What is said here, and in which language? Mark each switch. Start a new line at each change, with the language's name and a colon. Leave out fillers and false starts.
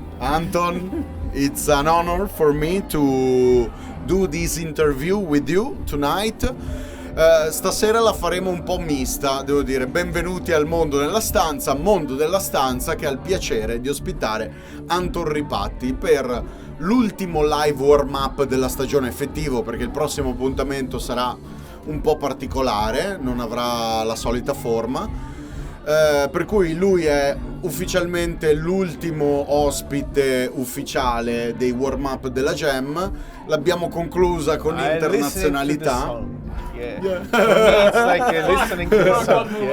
English: Anton, it's an honor for me to do this interview with you tonight.
Italian: Stasera la faremo un po' mista, devo dire. Benvenuti al Mondo della Stanza che ha il piacere di ospitare Anton Ripatti per l'ultimo live warm-up della stagione effettivo, perché il prossimo appuntamento sarà un po' particolare, non avrà la solita forma. Per cui lui è ufficialmente l'ultimo ospite ufficiale dei warm-up della Jam. L'abbiamo conclusa con internazionalità.
English: Yeah. It's like listening to the song.